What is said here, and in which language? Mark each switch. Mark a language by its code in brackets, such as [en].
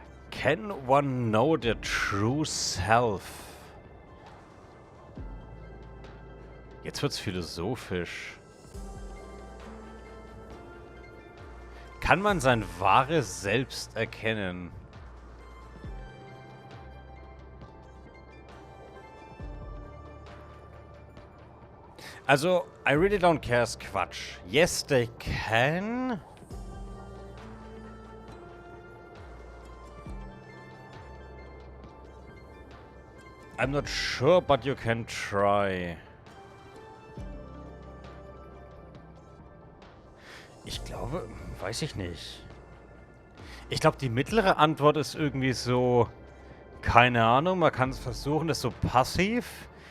[en] Can one know their true self? [de] Jetzt wird's philosophisch. Kann man sein wahres Selbst erkennen? Also, [en] I really don't care [de] ist Quatsch. [en] Yes, they can. I'm not sure, but you can try. [de] Ich glaube, weiß ich nicht. Ich glaube, die mittlere Antwort ist irgendwie so, keine Ahnung, man kann es versuchen, das ist so passiv.